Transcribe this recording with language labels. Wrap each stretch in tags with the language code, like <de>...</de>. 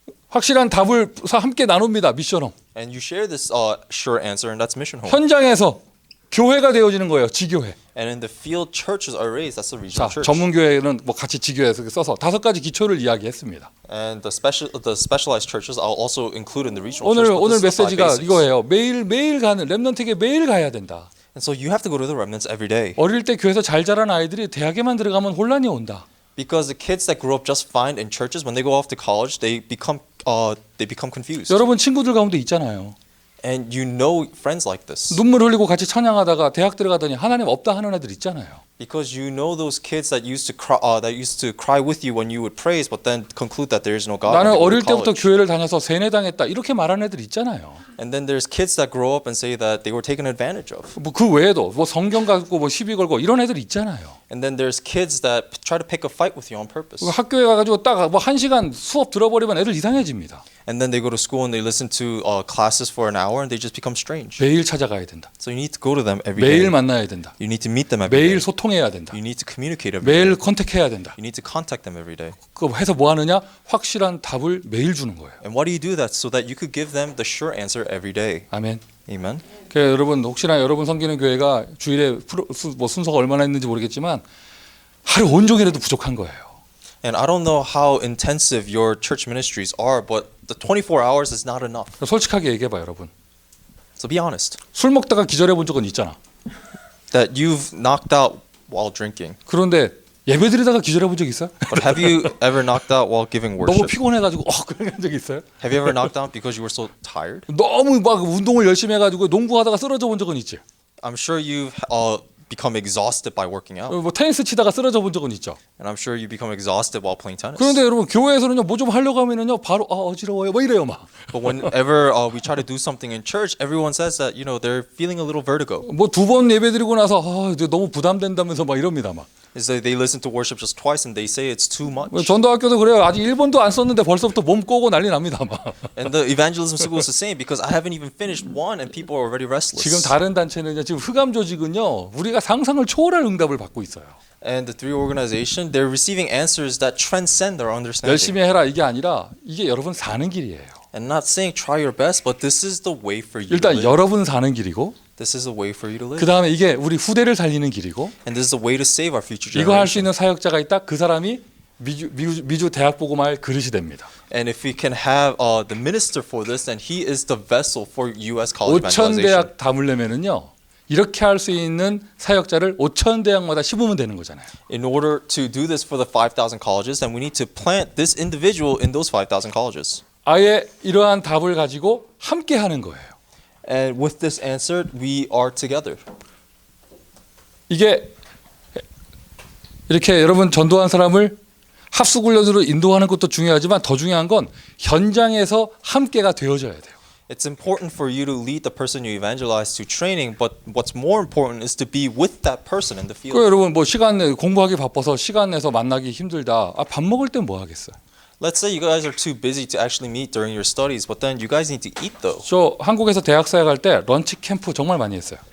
<ko>확실한 답을 함께 나눕니다. 미션홈.</ko> <en>And you share this sure answer, and that's mission home.</en> <ko>현장에서 교회가 되어지는 거예요. 지교회.</ko> <en>And in the field, churches are raised. That's the</en> <ko>자,</ko> <en>regional church.</en> <ko>전문 교회는 뭐 같이 지교회에서 써서 5가지 기초를 이야기했습니다.</ko> <en>And the specialized churches I'll also include in the regional</en> <ko>오늘</ko> <en>church. but</en> <ko>오늘</ko> <en>this is the 5</en> <ko>메시지가</ko> <en>basics.</en> <ko>이거예요. 매일 가는 렘넌트에게 매일 가야 된다.</ko> <en>And so you have to go to the remnants every day.</en> <ko>어릴 때 교회에서 잘 자란 아이들이 대학에만 들어가면 혼란이 온다.</ko> <en>Because the kids that grew up just fine in churches, when they go off to college, they become confused.</en> <ko>여러분 친구들 가운데 있잖아요.</ko> <en>And you know friends like this.</en> <ko>눈물 흘리고 같이 찬양하다가 대학 들어가더니 하나님 없다 하는 애들 있잖아요.</ko> <en>Because you know those kids that used to cry with you when you would praise, but then conclude that there is no God.</en> <ko>나는</ko> <en>when you go to</en> <ko>때부터</ko> <en>college.</en> <ko>교회를 다녀서 세뇌당했다 이렇게 말하는 애들 있잖아요.</ko> <en>And then there's kids that grow up and say that they were taken advantage of.</en> <ko>뭐 그 외에도 뭐 성경 갖고 뭐 시비 걸고 이런 애들 있잖아요.</ko> <en>And then there's kids that try to pick a fight with you on purpose.</en> <ko>학교에 가가지고 딱 뭐 1시간 수업 들어버리면 애들 이상해집니다.</ko> <en>And then they go to school and they listen to classes for an hour and they just become strange.</en> <ko>매일 찾아가야 된다.</ko> <en>So you need to go to them every day.</en> <ko>매일 만나야 된다.</ko> <en>You need to meet them every</en> <ko>매일</ko> <en>day.</en> <ko>소통해야 된다.</ko> <en>You need to communicate every day.</en> <ko>매일 컨택해야 된다.</ko> <en>You need to contact them every day.</en> <ko>그거 해서 뭐 하느냐? 확실한 답을 매일 주는 거예요.</ko> <en>And why do you do that? So that you could give them the sure answer every day.</en> <ko>아멘.</ko> <en>Amen.</en> <ko>그러니까 여러분 혹시나 여러분 섬기는 교회가 주일에 뭐 순서가 얼마나 있는지 모르겠지만 하루 온종일해도 부족한 거예요.</ko> <en>And I don't know how intensive your church ministries are, but the 24 hours is not enough.</en> <ko>솔직하게 얘기해봐 여러분.</ko> <en>So be honest.</en> <ko>술 먹다가 기절해 본 적은 있잖아.</ko> <en>That you've knocked out while drinking.</en> <ko>그런데 예배 드리다가 기절해 본 적 있어요?</ko> <en>But have you ever knocked out while giving</en> <ko>너무</ko> <en>worship?</en> <ko>피곤해가지고 그런 적 있어요?</ko> <en>Have you ever knocked out because you were so tired?</en> <ko>너무 막 운동을 열심히 해가지고 농구하다가 쓰러져 본 적은 있지.</ko> <en>I'm sure you've become exhausted by working out.</en> <ko>뭐 테니스 치다가 쓰러져 본 적은 있죠.</ko> <en>And I'm sure you become exhausted while playing tennis.</en> <ko>그런데 여러분 교회에서는요 뭐 좀 하려고 하면은요 바로 어지러워요 뭐 이래요 막.</ko> <en>But whenever we try to do something in church, everyone says that they're feeling a little vertigo.</en> <ko>뭐 2번 예배 드리고 나서 이제 너무 부담된다면서 막 이럽니다 막.</ko> <en>Is that they listen to worship just twice and they say it's too much.</en> <ko>전도학교도 그래요. 아직 1번도 안 썼는데 벌써부터 몸 꼬고 난리 납니다 막.</ko> <en>And the evangelism school is the same because I haven't even finished one and people are already restless.</en> <ko>지금 다른 단체는요 지금 흑암 조직은요 우리가 상상을 초월할 응답을 받고 있어요.</ko> <en>And the three organization, they're receiving answers that transcend their understanding.</en> <ko>열심히 해라 이게 아니라 이게 여러분 사는 길이에요.</ko> <en>And not saying try your best, but this is the way for you to</en> <ko>일단</ko> <en>live.</en> <ko>여러분 사는 길이고</ko> <en>This is the way for you to live.</en> <ko>그 다음에 이게 우리 후대를 살리는 길이고</ko> <en>And this is the way to save our future</en> <ko>이거 할 수</ko> <en>generation.</en> <ko>있는 사역자가 있다. 그 사람이 미주 대학 보고 말 그릇이 됩니다.</ko> <en>And if we can have the minister for this, then he is the vessel for you as college</en> <ko>5천</ko> <en>evangelization.</en> <ko>대학 담으려면은요 이렇게 할 수 있는 사역자를 5천 대학마다 심으면 되는 거잖아요.</ko> <en>In order to do this for the 5,000 colleges, then we need to plant this individual in those 5,000 colleges.</en> <ko>아예 이러한 답을 가지고 함께 하는 거예요.</ko> <en>And with this answer, we are together.</en> <ko>이게 이렇게 여러분 전도한 사람을 합숙훈련으로 인도하는 것도 중요하지만 더 중요한 건 현장에서 함께가 되어져야 돼요.</ko> <en>It's important for you to lead the person you evangelize to training, but what's more important is to be with that person in the</en> <ko>그</ko> <en>field.</en> <ko>여러분 뭐 시간 내 공부하기 바빠서 시간 내서 만나기 힘들다. 밥 먹을 땐 뭐 하겠어요?</ko> <en>Let's say you guys are too busy to actually meet during your studies, but then you guys need to eat though.</en> <ko>저 한국에서 대학 사역할 때 런치 캠프 정말 많이 했어요.</ko>